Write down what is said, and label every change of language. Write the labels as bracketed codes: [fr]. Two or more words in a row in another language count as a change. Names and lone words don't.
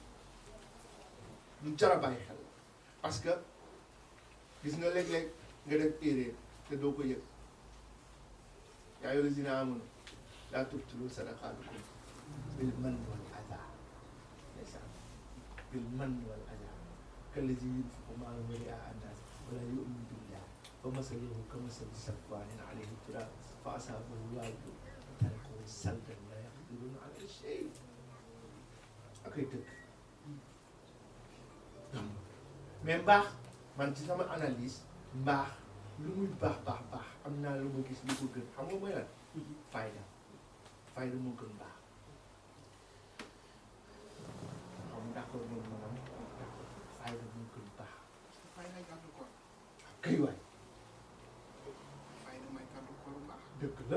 [wo] lu jar a bàyyi xel parce que gis nga léeg-léeg nga def erreur te doo ko yëg [ar] يا أيها الذين آمنوا لا تبطلوا صدقاتكم بالمن والأذى ndeysaan بالمن والأذى كالذي ينفق ماله رئاء الناس ولا يؤمن بالله فمثله كمثل صفوان عليه تراب فأصابه وابل فتركه صلدا لا يقدرون على شيء [wo] akay dëkk mais mbaax man ci sama analyse mbaax lu muy baax am naa lu ma gis lu ko gën xam nga mooy lan fayda moo gën mbaax xam d'accord moom maanaam fayda moo gën baax kay waay dëgg la.